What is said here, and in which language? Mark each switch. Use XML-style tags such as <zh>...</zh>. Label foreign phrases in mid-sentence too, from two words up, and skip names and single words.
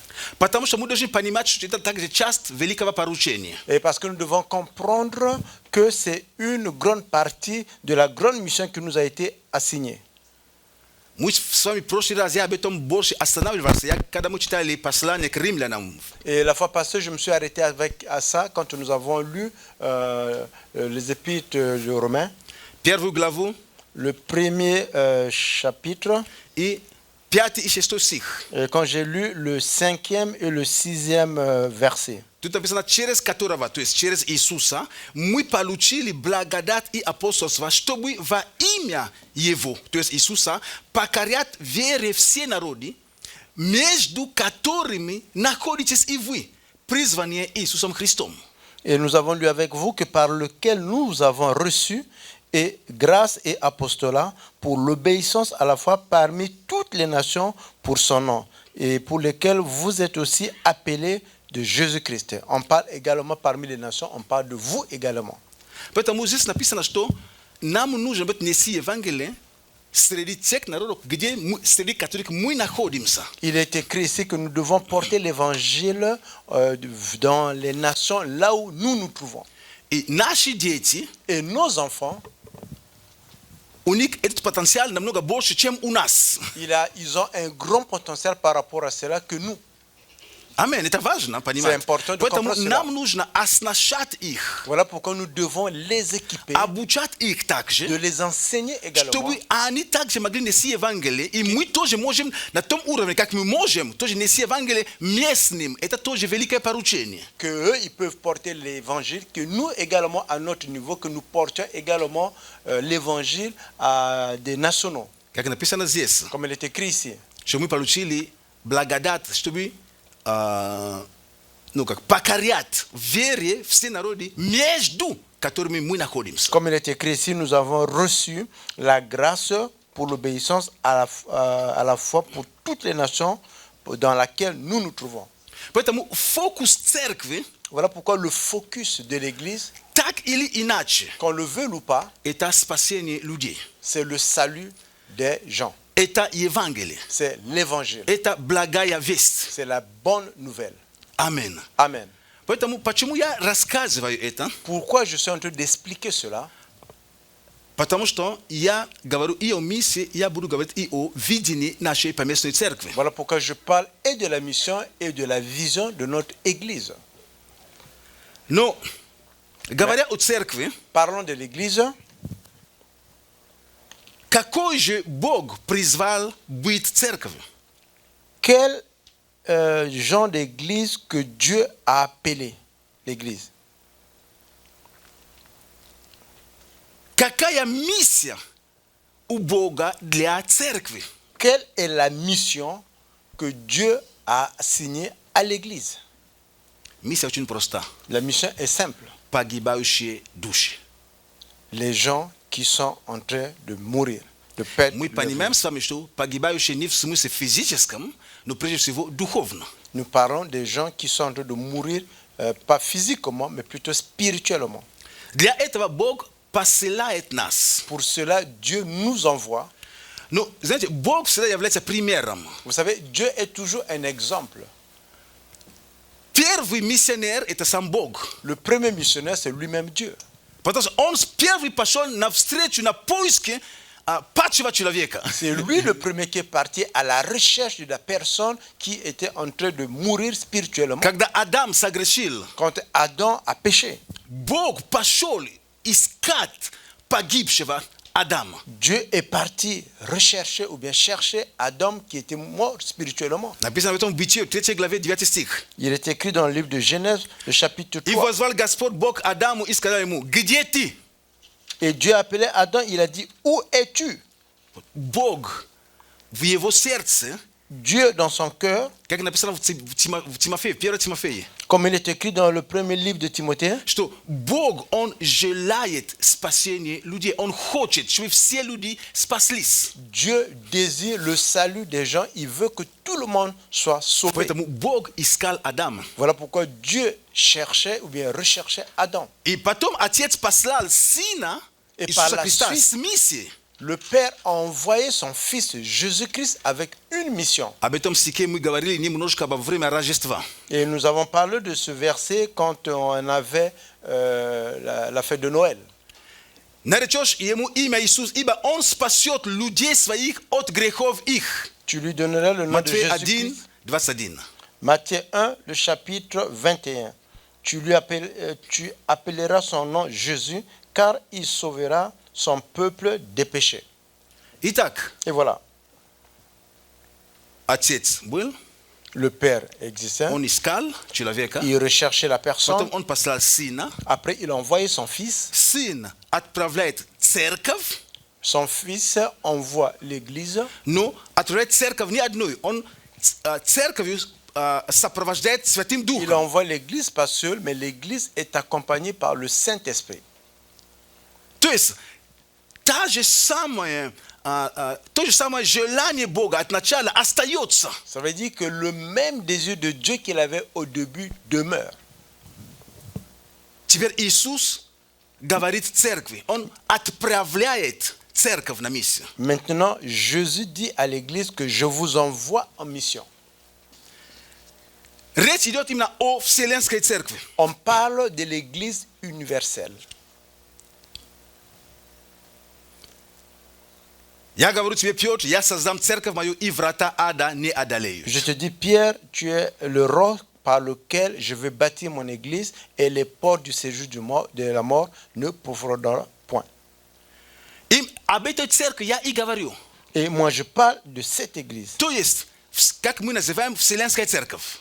<ru>Потому что мы должны понимать, что это также часть великого поручения.</ru> <fr>Et parce que nous devons comprendre que c'est une grande partie de la grande mission qui nous a été assignée.</fr> <ru>Мы с вами в прошлый раз я об этом больше останавливался, когда мы читали послание к римлянам.</ru> <fr>Et la fois passée, je me suis arrêté à ça quand nous avons lu les épîtres de Romains,</fr> <ru>Первую главу</ru> <fr>le premier chapitre.</fr> <ru>и 5 и 6 стих.</ru> <fr>Et quand j'ai lu le 5e et le 6e verset.</fr> <ru>Тут написано, через которого, то есть через Иисуса, мы получили благодать и апостольство, чтобы во имя Его, то есть Иисуса, покорять вере все народы, между которыми находитесь и вы, призванные Иисусом Христом.</ru> <fr>Et nous avons lu avec vous que par lequel nous avons reçu et grâce et apostolat pour l'obéissance à la fois parmi toutes les nations pour son nom, et pour lesquels vous êtes aussi appelés de Jésus-Christ. On parle également parmi les nations, on parle de vous également.</fr> <ru>Поэтому здесь написано, что нам нужно быть нести Евангелие среди тех народов, среди которых мы находимся.</ru> <fr>Il est écrit ici que nous devons porter l'évangile dans les nations là où nous nous trouvons.</fr> <ru>И наши дети,</ru> <fr>Et nos enfants,</fr> <ru>у них этот потенциал намного больше, чем у нас.</ru> <fr>ils ont un grand potentiel par rapport à cela que nous.</fr> <ru>Аминь, это важно понимать.</ru> <fr>C'est important de</fr> <ru>Поэтому</ru> <fr>comprendre</fr> <ru>нам</ru> <fr>cela.</fr> <ru>нужно оснащать их,</ru> <fr>Voilà pourquoi nous devons les équiper,</fr> <ru>обучать их</ru> <fr>de</fr> <ru>также,</ru> <fr>les enseigner également,</fr> <ru>чтобы они также могли нести Евангелие, и мы тоже можем на том уровне, как мы можем, тоже нести Евангелие местным. Это тоже великое поручение.</ru> <fr>que eux, ils peuvent porter l'évangile, que nous également à notre niveau, que nous portions également l'évangile à des nationaux,</fr> <ru>Как написано здесь,</ru> <fr>comme il est écrit ici.</fr> <ru>что мы получили благодать, чтобы покорять вере все народы, между которыми мы находимся.</ru> <fr>Comme il est écrit ici, nous avons reçu la grâce pour l'obéissance à la fois pour toutes les nations dans laquelle nous nous trouvons.</fr> <ru>Поэтому фокус церкви,</ru> <fr>Voilà pourquoi le focus de l'Église,</fr> <ru>так или иначе,</ru> <fr>qu'on le veuille ou pas,</fr> <ru>это спасение людей.</ru> <fr>c'est le salut des gens.</fr> <ru>Это Евангелие.</ru> <fr>C'est l'évangile.</fr> <ru>Это благая весть.</ru> <fr>C'est la bonne nouvelle.</fr> <ru>Аминь.</ru> <fr>Amen.</fr> <ru>Поэтому, почему я рассказываю это?</ru> <fr>Pourquoi je suis en train d'expliquer cela?</fr> <ru>Потому что я говорю и о миссии, я буду говорить и о видении нашей поместной церкви.</ru> <fr>Voilà pourquoi je parle et de la mission et de la vision de notre Église.</fr> <ru>Но, говоря о церкви,</ru> <fr>Parlons de l'Église.</fr> <ru>какой же Бог призвал быть церковью?</ru> <fr>Quel genre d'église que Dieu a appelé l'église?</fr> <ru>Какая миссия у Бога для церкви?</ru> <fr>Quelle est la mission que Dieu a assignée à l'église?</fr> <ru>Миссия очень проста.</ru> <fr>La mission est simple.</fr> <ru>Погибающие души.</ru> <fr>Les gens qui sont en train de mourir, de perdre</fr> <ru>Мы</ru> <fr>leur</fr> <ru>понимаем</ru> <fr>vie.</fr> <ru>с вами, что погибающие не в смысле физическом, но прежде всего духовно.</ru> <fr>Nous parlons des gens qui sont en train de mourir pas physiquement, mais plutôt spirituellement.</fr> <ru>Для этого Бог посылает нас.</ru> <fr>Pour cela, Dieu nous envoie.</fr> <ru>Ну, знаете, Бог всегда является примером.</ru> <fr>Vous savez, Dieu est toujours un exemple.</fr> <ru>Первый миссионер – это сам Бог.</ru> <fr>Le premier missionnaire, c'est lui-même Dieu.</fr> <ru>Потому что он первый пошел навстречу, на поиски падшего человека.</ru> <fr>C'est lui le premier qui est parti à la recherche de la personne qui était en train de mourir spirituellement.</fr> <ru>Когда Адам согрешил,</ru> <fr>Quand Adam a péché,</fr> <ru>Бог пошел искать погибшего Адама.</ru> <fr>Dieu est parti rechercher ou bien chercher Adam qui était mort spirituellement.</fr> <ru>Написано в этом в Бытие, 3 главе, 9 стих.</ru> <fr>Il est écrit dans le livre de Genèse, le chapitre</fr> <ru>И 3. возвал Господь Бог Адаму и сказал ему: где ты?</ru> <fr>Et Dieu appelait Adam, il a dit, où es-tu?</fr> <ru>Бог в его сердце,</ru> <fr>Dieu dans son cœur,</fr> <ru>как написано в Тимофее, 1 Тимофея,</ru> <fr>comme il est écrit dans le premier livre de Timothée,</fr> <ru>что Бог, Он желает спасения людей. Он хочет, чтобы все люди спаслись.</ru> <fr>Dieu désire le salut des gens, il veut que tout le monde soit sauvé.</fr> <ru>Поэтому Бог искал Адама.</ru> <fr>Voilà pourquoi Dieu cherchait ou bien recherchait Adam.</fr> <ru>И потом Отец послал Сына И Иисуса по Христа</ru> <fr>suite-</fr> <ru>с миссией.</ru> <fr>Le Père a envoyé son Fils Jésus-Christ avec une mission.</fr> <ru>Об этом стихе мы говорили немножко во время Рождества.</ru> <fr>Et nous avons parlé de ce verset quand on avait la fête de Noël.</fr> <ru>Наречешь ему имя Иисус, ибо Он спасет людей своих от грехов их.</ru> <fr>Tu lui donneras le nom de Matthieu 1, Jésus-Christ. 21. Matthieu 1, le chapitre 21. Tu appelleras son nom Jésus, car il sauvera son peuple des péchés.</fr> <ru>Итак,</ru> <fr>Et voilà,</fr> <ru>Отец был,</ru> <fr>le Père existait,</fr> <ru>Он искал человека,</ru> <fr>il recherchait la personne,</fr> <ru>потом Он послал Сына,</ru> <fr>après il a envoyé son Fils,</fr> <ru>Сын отправляет церковь,</ru> <fr>son Fils envoie l'Église,</fr> <ru>но отправляет церковь не одной, Он церковью сопровождает Святым</ru> <fr>il</fr> <ru>Духом.</ru> <fr>envoie l'Église pas seul, mais l'Église est accompagnée par le Saint-Esprit.</fr> <ru>То есть, то же самое желание Бога от начала остается.</ru> <fr>Ça veut dire que le même désir de Dieu qu'il avait au début demeure.</fr> <ru>Теперь Иисус говорит церкви, Он отправляет церковь на миссию.</ru> <fr>Maintenant, Jésus dit à l'Église que je vous envoie en mission.</fr> <ru>Речь идет именно о Вселенской церкви.</ru> <fr>On parle de l'Église universelle.</fr> <ru>Я говорю тебе, Петр, я создам церковь мою, и врата ада не одолеют.</ru> <fr>Je te dis, Pierre, tu es le roc par lequel je vais bâtir mon Église et les portes du séjour de la mort ne pourront point.</fr> <ru>И об этой церкви я и говорю.</ru> <fr>Et moi, je parle de cette Église,</fr> <ru>То есть, как мы называем Вселенская церковь,</ru>